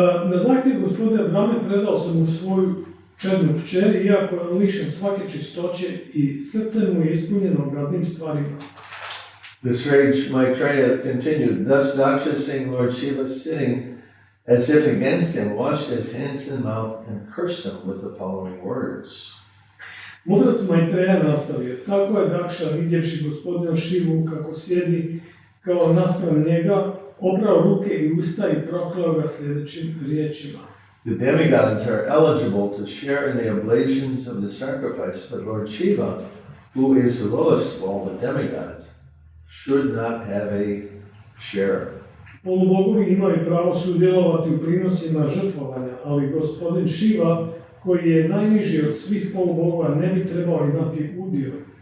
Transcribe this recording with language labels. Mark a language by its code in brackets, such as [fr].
[hr] Na zahtjev gospodina Brahme predao sam mu svoju čednu kćer, iako je lišen svake čistoće i srce mu je ispunjeno gadnim stvarima. [en] This rage Maitreya continued. Thus Daksha, seeing Lord Shiva sitting as if against him, washed his hands and mouth and cursed him with the following words. [hr] Mudrac Maitreya nastavio. Tako je Dakša, vidjevši gospodina Šivu kako sjedi kao naspram njega, oprao ruke i usta i proklao ga sljedećim riječima. [en] The demigods are eligible to share in the oblations of the sacrifice, but Lord Shiva, who is the lowest of all the demigods, should not have a share. [hr] Polubogovi imaju pravo sudjelovati u prinosima žrtvovanja, ali gospodin Šiva, koji je najniži od svih polubogova, ne bi trebao imati udio.